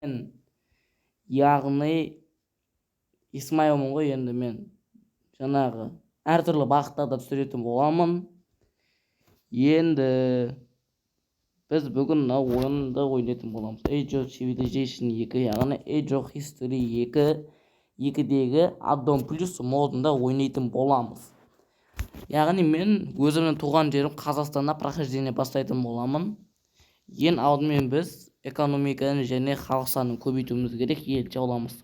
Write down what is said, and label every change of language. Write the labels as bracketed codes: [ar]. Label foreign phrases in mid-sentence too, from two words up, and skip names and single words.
[kk] яғни Исмайылмын ғой, енді мен жаңағы әртүрлі бағыттарда түсіретін боламын. Енді біз бүгін мына ойынды ойнайтын боламыз. Age of Civilization 2, яғни Age of History 2-дегі Addon Plus модында ойнайтын боламыз. Яғни мен өзімнің туған жерім Қазақстанда прохождение бастайтын боламын. Ең алдымен біз экономиканы және халық санын көбейтуіміз керек, ел жауламастан.